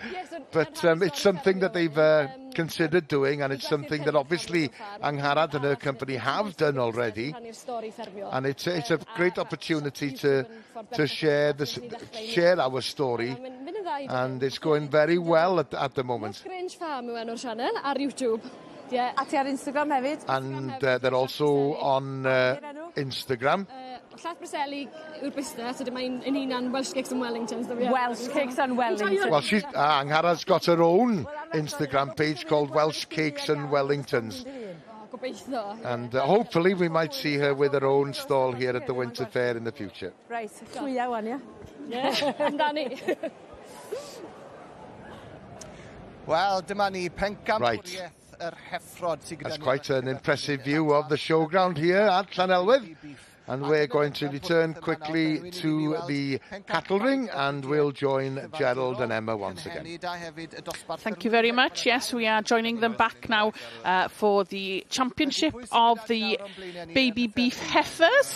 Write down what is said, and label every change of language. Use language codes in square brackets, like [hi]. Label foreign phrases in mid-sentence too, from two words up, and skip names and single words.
[en] But it's something that they've considered doing, and it's something that obviously Angharad and her company have done already. And it's a great opportunity to share our story, and it's going very well at the moment. [cy] A ti ar Instagram hefyd? [en] And they're also on Instagram. Welsh Cakes and Wellingtons. Welsh Cakes and Wellingtons. Well, Angharad's got her own Instagram page called Welsh Cakes and Wellingtons. And hopefully we might see her with her own stall here at the Winter Ffair in the future. Right, [cy] chwia wan, ia? Amdani. Wel, dyma ni pencampwriaeth yr heffrod. [en] That's quite an impressive view of the showground here at Llanelwedd. And we're going to return quickly to the cattle ring, and we'll join Gerald and Emma once again. Thank you very much. Yes, we are joining them back now for the championship of the baby beef heifers.